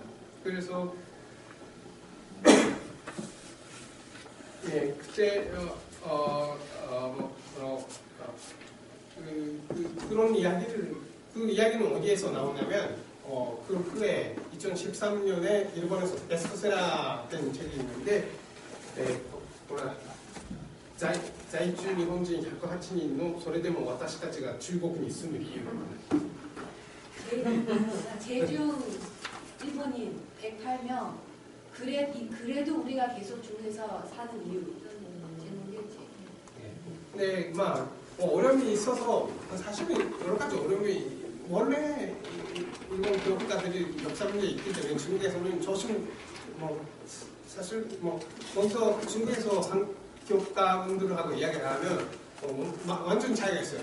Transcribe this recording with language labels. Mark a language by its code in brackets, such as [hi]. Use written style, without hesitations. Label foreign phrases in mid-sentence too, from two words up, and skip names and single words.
[ko] 그래서 그때 그런 이야기는 어디에서 나오냐면 그 후에 2013년에 일본에서 베스트셀러 된 책이 있는데 [ja] 在中日本人108人のそれでも私たちが中国に住む理由 [ko] 제중 일본인 108명 그래도 우리가 계속 중에서 사는 이유 제목이었지. 네, 어려움이 있어서 사실은 여러 가지 어려움이 원래 일본 기업가들이 역사 문제 있기 때문에 중국에서는 사실 먼저 중국에서 한 기업가분들하고 이야기를 하면 완전 차이가 있어요.